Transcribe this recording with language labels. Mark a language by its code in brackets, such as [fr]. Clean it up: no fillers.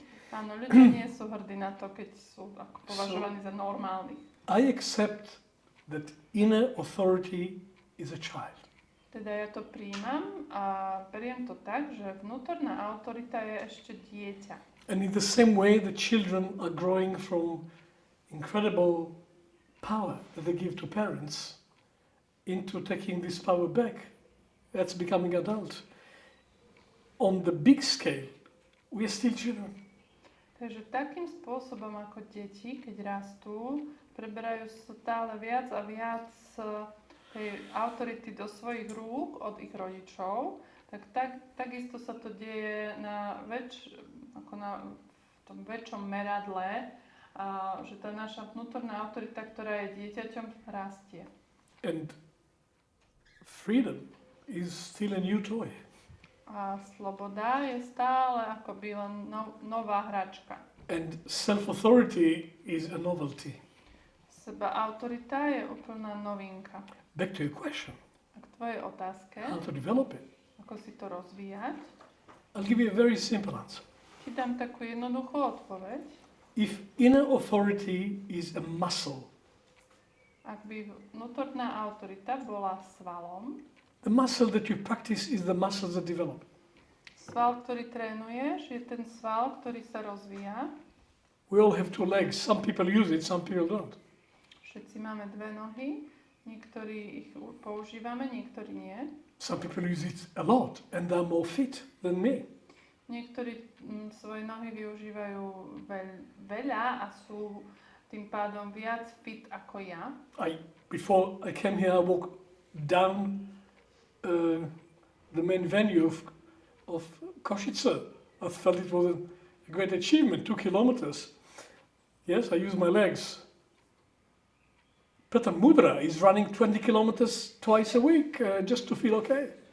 [sk] Áno, ľudia nie sú hrdí na to, keď sú ako považovaní za normálnych. [en] I accept that inner authority is a child. [sk] Teda ja to príjmam a beriem to tak, že vnútorná autorita je ešte dieťa. [en] And in the same way, the children are growing from incredible power that they give to parents into taking this power back. That's becoming adults. On the big scale, we are still children. [sk] Takže takým spôsobom ako deti, keď rastú, preberajú stále viac a viac tej autority do svojich rúk od ich rodičov, takisto sa to deje v tom väčšom meradle, že tá naša vnútorná autorita, ktorá je dieťaťom, rastie. [en] And freedom is still a new toy. [sk] A sloboda je stále akoby len nová hračka. [en] And self-authority is a novelty. [sk] Seba autorita je úplná novinka. [en] Back to your question. [sk] A k tvojej otázke, [en] How to develop it? [sk] ako si to rozvíjať, [en] I'll give you a very simple answer. [sk] ti dám takú jednoduchú odpoveď. [en] If inner authority is a muscle, [sk] Ak by vnútorná autorita bola svalom, [en] the muscle that you practice is the muscles that develop. [sk] sval, ktorý trénuješ, je ten sval, ktorý sa rozvíja. [en] We all have two legs. Some people use it, some people don't. [sk] Všetci máme dve nohy, niektorí ich používame, niektorí nie. [en] Some people use it a lot and they're more fit than me. [sk] Niektorí svoje nohy využívajú veľa a sú tým pádom viac fit ako ja. [en] Before I came here, I walked down the main venue of Košice. I felt it was a great achievement, 2 kilometers. Yes, I use my legs. Peter Mudra is running 20 kilometers twice a week just to feel okay.